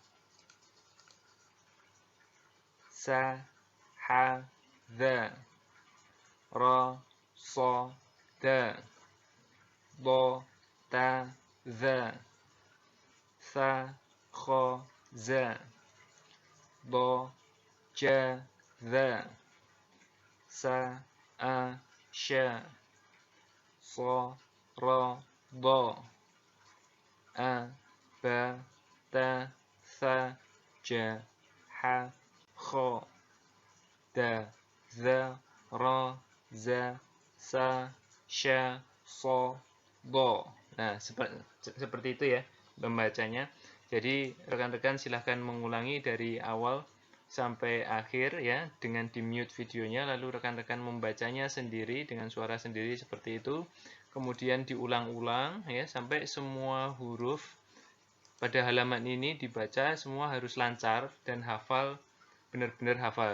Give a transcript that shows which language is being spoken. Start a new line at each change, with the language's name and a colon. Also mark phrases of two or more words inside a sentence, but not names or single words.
Indonesian: sa, ha, za, ra, so, da, do, ta, za, sa, kha, za, do, ja, za, sa, a, sha, so, ra, do, a, ba, ta, sa, ja, ha, kha, da, za, ra, za, sa, sha, so, do. Nah, seperti itu ya pembacanya. Jadi rekan-rekan silahkan mengulangi dari awal sampai akhir ya, dengan di-mute videonya, lalu rekan-rekan membacanya sendiri dengan suara sendiri seperti itu. Kemudian diulang-ulang ya sampai semua huruf pada halaman ini dibaca semua harus lancar dan hafal, benar-benar hafal.